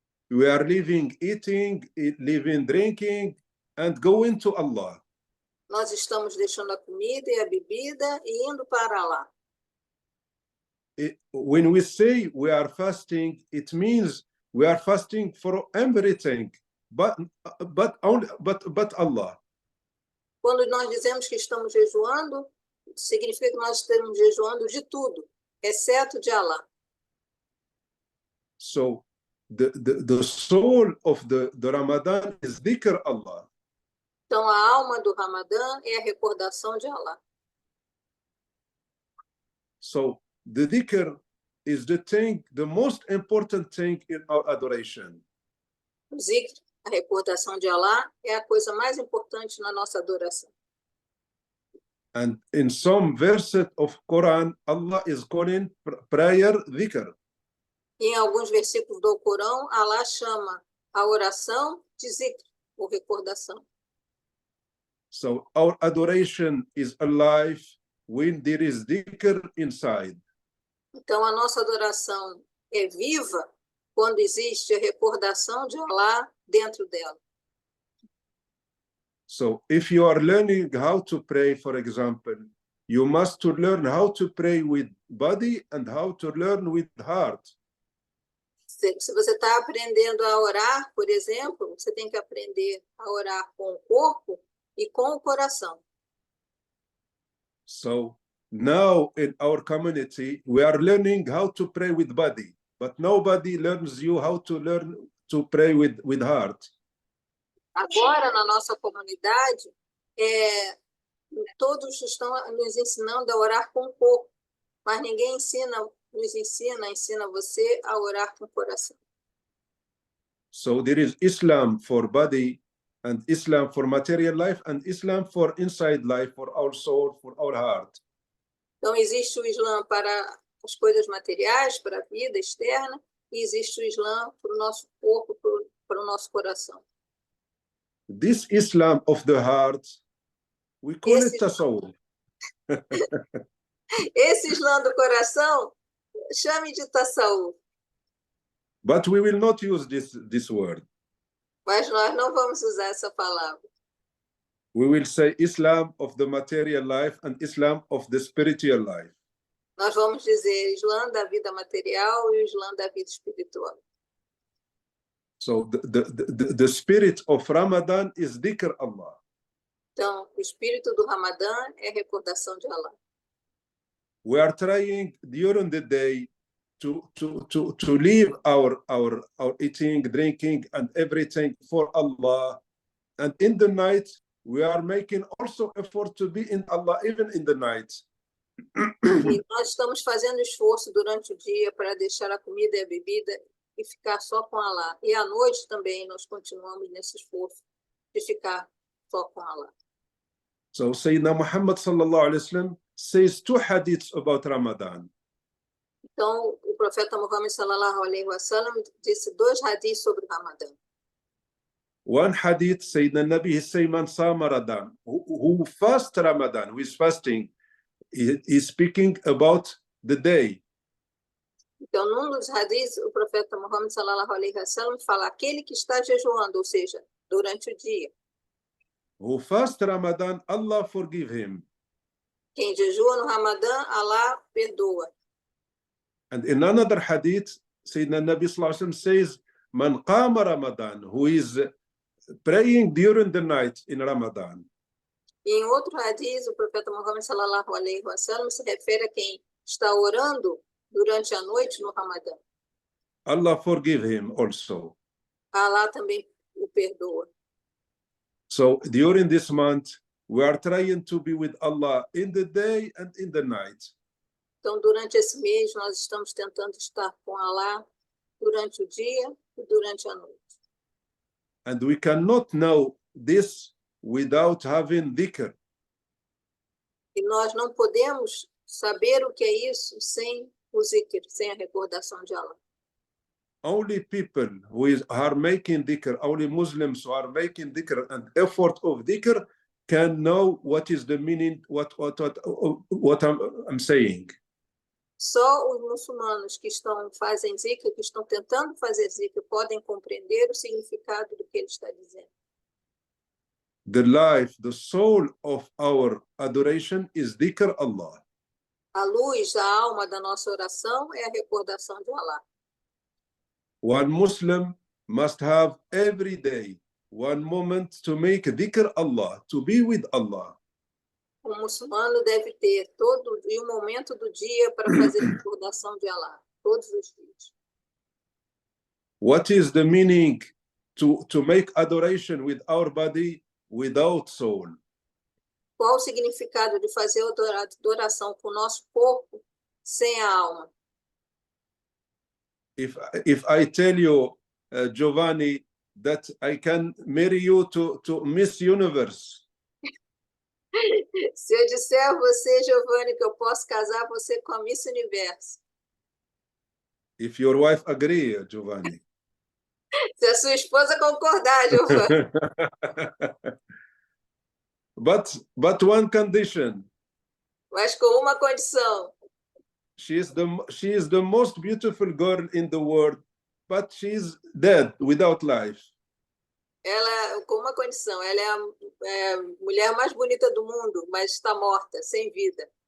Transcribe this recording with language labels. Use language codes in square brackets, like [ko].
[en] We are living, eating, living, drinking, and going to Allah. [pt] Nós estamos deixando a comida e a bebida e indo para lá. [en] When we say we are fasting, it means we are fasting for everything, but Allah. [pt] Quando nós dizemos que estamos jejuando, significa que nós estamos jejuando de tudo, exceto de Allah. [en] So the soul of the Ramadan is dhikr Allah. [pt] Então a alma do Ramadã é a recordação de Allah. [en] So the dhikr is the most important thing in our adoration. [pt] O zikr, a recordação de Allah, é a coisa mais importante na nossa adoração. [en] And in some verses of Quran, Allah is calling prayer dhikr. [pt] E em alguns versículos do Corão, Allah chama a oração de zikr, ou recordação. [en] So our adoration is alive when there is dhikr inside. [pt] Então a nossa adoração é viva quando existe a recordação de Allah dentro dela. [en] So if you are learning how to pray, for example, you must to learn how to pray with body and how to learn with heart. [pt] Se você está aprendendo a orar, por exemplo, você tem que aprender a orar com o corpo e com o coração. [en] So now in our community, we are learning how to pray with body, but nobody learns you how to learn to pray with heart. [pt] Agora, na nossa comunidade, todos estão nos ensinando a orar com o corpo, mas ninguém ensina você a orar com o coração. [en] So there is Islam for body, and Islam for material life, and Islam for inside life, for our soul, for our heart. [pt] Então, existe o Islã para as coisas materiais, para a vida externa, e existe o Islã para o nosso corpo, para o nosso coração. [en] This Islam of the heart, we call it Tasawwuf. [pt] Esse Islã do coração, chame de Tasawwuf. [en] But we will not use this word. [pt] Mas nós não vamos usar essa palavra. [en] We will say Islam of the material life and Islam of the spiritual life. [pt] Nós vamos dizer Islã da vida material e o Islã da vida espiritual. [en] So the spirit of Ramadan is dhikr Allah. [pt] Então, o espírito do Ramadã é a recordação de Allah. [en] We are trying during the day to leave our eating, drinking, and everything for Allah. And in the night, we are making also effort to be in Allah, even in the night. [pt] E nós estamos fazendo esforço durante o dia para deixar a comida e a bebida e ficar só com Allah. E à noite também nós continuamos nesse esforço de ficar só com Allah. [en] So Sayyidina Muhammad sallallahu alaihi wasallam says 2 hadiths about Ramadan. [pt] Então, o profeta Muhammad sallallahu alaihi wasallam disse 2 hadiths sobre o Ramadã. [en] One hadith, Sayyidina Nabi, he say, [ar] man sama Ramadan, [en] who fast Ramadan, who is fasting, he is speaking about the day. [pt] Então, num dos hadiths, o profeta Muhammad sallallahu alaihi wasallam fala aquele que está jejuando, ou seja, durante o dia. [en] Who fast Ramadan, Allah forgive him. [pt] Quem jejua no Ramadã, Allah perdoa. [en] And in another hadith, Sayyidina Nabi sallallahu alaihi wasallam says, [ar] man qama Ramadan, [en] who is praying during the night in Ramadan. [pt] E em outro hadith, o profeta Muhammad sallallahu alaihi wasallam se refere a quem está orando durante a noite no Ramadã. [en] Allah forgive him also. [pt] Allah também o perdoa. [en] So during this month, we are trying to be with Allah in the day and in the night. [pt] Então, durante esse mês, nós estamos tentando estar com Allah durante o dia e durante a noite. [en] And we cannot know this without having dhikr. [pt] E nós não podemos saber o que é isso sem o zikr, sem a recordação de Allah. [en] only people who are making dhikr, only Muslims who are making dhikr and effort of dhikr can know what is the meaning, what I'm saying. [pt] Só os muçulmanos que fazem zikr, que estão tentando fazer zikr, podem compreender o significado do que ele está dizendo. [en] The life, the soul of our adoration is dhikr Allah. [pt] A luz, a alma da nossa oração é a recordação de Allah. [en] One Muslim must have every day one moment to make dhikr Allah, to be with Allah. [pt] O muçulmano deve ter todo dia, um momento do dia para fazer recordação de Allah, todos os dias. [en] What is the meaning to make adoration with our body without soul? [pt] Qual o significado de fazer adoração com o nosso corpo sem a alma? [en] If I tell you, Giovanni, that I can marry you to Miss Universe. [pt] Se eu disser a você, Giovanni, que eu posso casar você com a Miss Universo. [en] If your wife agree, Giovanni. [pt] Se a sua esposa concordar, Giovanni. [en] But one condition. [pt] Mas com uma condição. [en] She is the most beautiful girl in the world, but she's dead, without life. [pt] Ela, com uma condição, ela é a mulher mais bonita do mundo, mas está morta, sem vida.